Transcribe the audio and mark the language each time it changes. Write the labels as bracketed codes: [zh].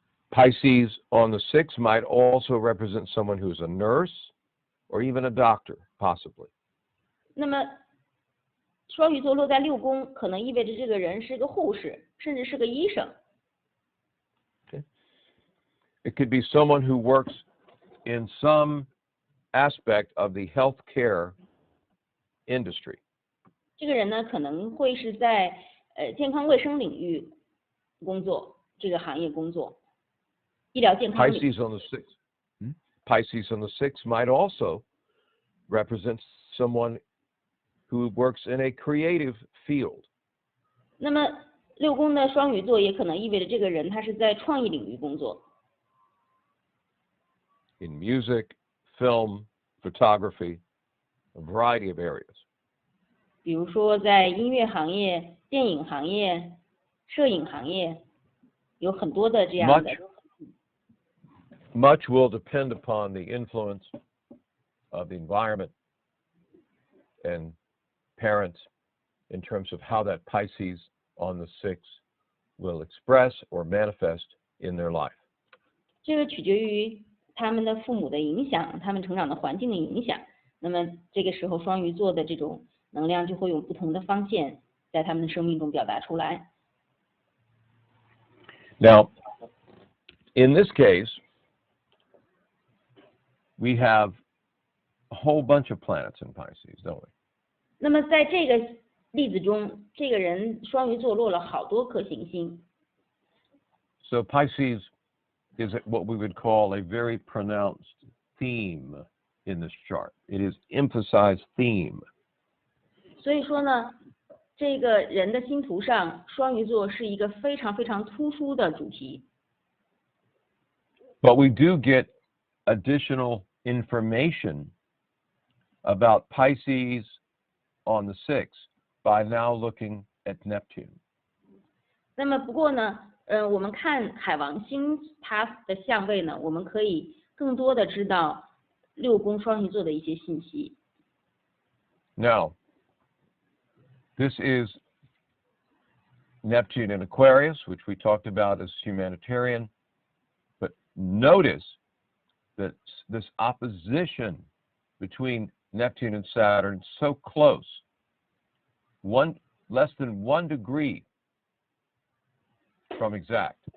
[en] Pisces on the 6 might also represent someone who's a nurse or even a doctor, possibly. [zh] 那么双鱼座落在6宫，可能意味着这个人是个护士，甚至是个医生。 [en] Okay. It could be someone who works in some aspect of the healthcare industry. [zh] 这个人呢可能会是在健康卫生领域工作，这个行业工作，医疗健康领域。 [en] Pisces on the 6 might also represent someone who works in a creative field. [zh] 那么6宫的双鱼座也可能意味着这个人他是在创意领域工作。 [en] In music, film, photography, a variety of areas. [zh] 比如说在音乐行业、电影行业、摄影行业，有很多的这样的。 [en] Much will depend upon the influence of the environment and parents in terms of how that Pisces on the 6 will express or manifest in their life. [zh] 这个取决于他们的父母的影响，他们成长的环境的影响。那么这个时候双鱼座的这种能量就会有不同的方向在他们的生命中表达出来。 [en] Now, in this case, we have a whole bunch of planets in Pisces, don't we? [zh] 那么在这个例子中，这个人双鱼座落了好多颗行星。 [en] So Pisces is what we would call a very pronounced theme in this chart. It is emphasized theme. [zh] 所以说呢，这个人的星图上，双鱼座是一个非常非常突出的主题。 [en] But we do get additional information about Pisces on the 6 by now looking at Neptune. [zh] 那么不过呢，我们看海王星它的相位呢，我们可以更多的知道6宫双鱼座的一些信息。 [en] Now, this is Neptune in Aquarius, which we talked about as humanitarian. But notice that this opposition between Neptune and Saturn so close, less than 1 degree from exact.